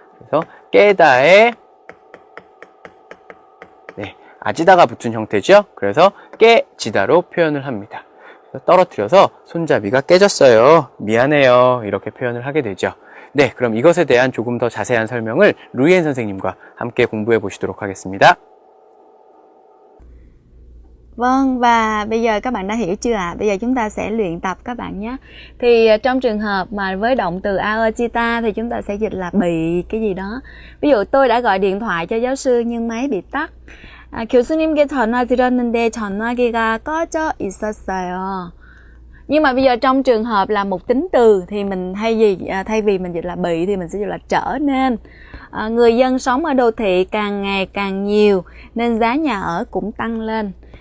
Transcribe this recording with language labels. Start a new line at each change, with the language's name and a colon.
Korean: 그래서 깨다에 아지다가 붙은 형태죠. 그래서 깨지다로 표현을 합니다. 떨어뜨려서 손잡이가 깨졌어요. 미안해요. 이렇게 표현을 하게 되죠. 네, 그럼 이것에 대한 조금 더 자세한 설명을 루이엔 선생님과 함께 공부해 보시도록 하겠습니다.
Vietnamese: Vâng, và bây giờ các bạn đã hiểu chưa ạ? Bây giờ chúng ta sẽ luyện tập các bạn nhé. Thì trong trường hợp mà với động từ aochita thì chúng ta sẽ dịch là bị cái gì đó. Ví dụ tôi đã gọi điện thoại cho giáo sư nhưng máy bị tắt.
Korean: 교수님께 전화 드렸는데 전화기가 꺼져 있었어요.
Vietnamese: Nhưng mà bây giờ trong trường hợp là một tính từ thì mình thay vì mình dịch là bị thì mình sẽ dịch là trở nên. Người dân sống ở đô thị càng ngày càng nhiều nên giá nhà ở cũng tăng lên.